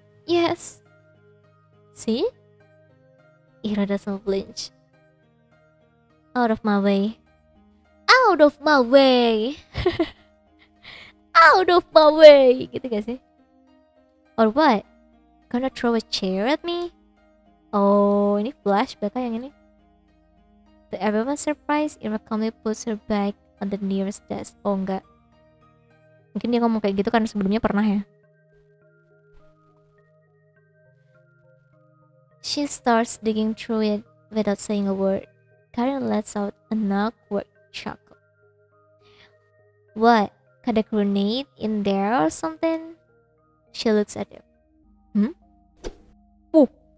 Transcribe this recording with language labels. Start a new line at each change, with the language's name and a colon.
English: Yes. See? Ira doesn't flinch. Out of my way. Out of my way. Out of my way.
Indonesian: Gitu gak sih?
English: Or what? Gonna throw a chair at me?
Indonesian: Oh, ini flashback yang ini.
English: To everyone's surprise, Ira calmly puts her back on the nearest desk.
Indonesian: Oh enggak. Mungkin dia ngomong kayak gitu karena sebelumnya pernah ya.
English: She starts digging through it without saying a word. Karen lets out an awkward chuckle. What? Got a grenade in there or something? She looks at him. Oh.